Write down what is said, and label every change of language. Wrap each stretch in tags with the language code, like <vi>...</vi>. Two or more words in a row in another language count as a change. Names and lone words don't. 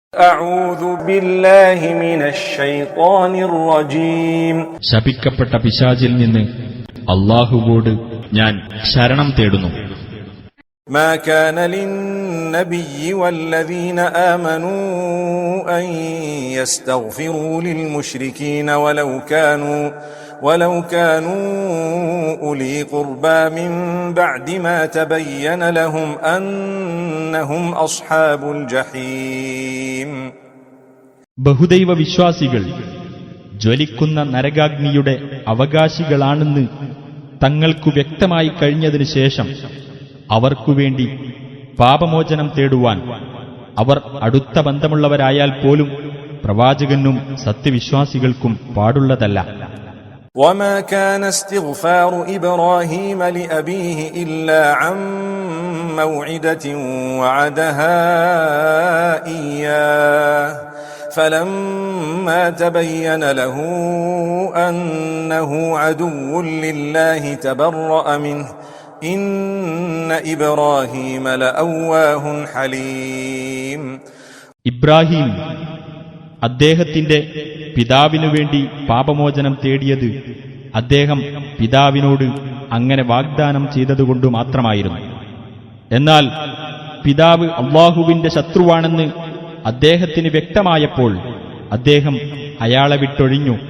<ar>أعوذ بالله من الشيطان الرجيم</ar> <ml>ശപിക്കപ്പെട്ട പിശാചിൽ നിന്ന് അല്ലാഹുവോട് ഞാൻ ശരണം തേടുന്നു.</ml> <ar>ما كان للنبي والذين آمنوا أن يستغفروا للمشركين ولو كانوا أولي قربى من بعد ما تبين لهم أنهم أصحاب الجحيم.</ar> <ml>ബഹുദൈവ വിശ്വാസികൾ ജ്വലിക്കുന്ന നരകാഗ്നിയുടെ അവകാശികളാണെന്ന് തങ്ങൾക്കു വ്യക്തമായി കഴിഞ്ഞതിനു ശേഷം അവർക്കുവേണ്ടി പാപമോചനം തേടുവാൻ അവർ അടുത്ത ബന്ധമുള്ളവരായാൽ പോലും പ്രവാചകനും സത്യവിശ്വാസികൾക്കും പാടുള്ളതല്ല.</ml> <ar>وما كان استغفار إبراهيم لأبيه إلا عن موعدة وعدها إياه فلما تبين له أنه عدو لله تبرأ منه إن إبراهيم لأواه حليم.</ar> <ml>ഇബ്രാഹിം അദ്ദേഹത്തിന്റെ പിതാവിനു വേണ്ടി പാപമോചനം തേടിയത് അദ്ദേഹം പിതാവിനോട് അങ്ങനെ വാഗ്ദാനം ചെയ്തതുകൊണ്ടു മാത്രമായിരുന്നു. എന്നാൽ പിതാവ് അല്ലാഹുവിന്റെ ശത്രുവാണെന്ന് അദ്ദേഹത്തിന് വ്യക്തമായപ്പോൾ അദ്ദേഹം അയാളെ വിട്ടൊഴിഞ്ഞു.</ml>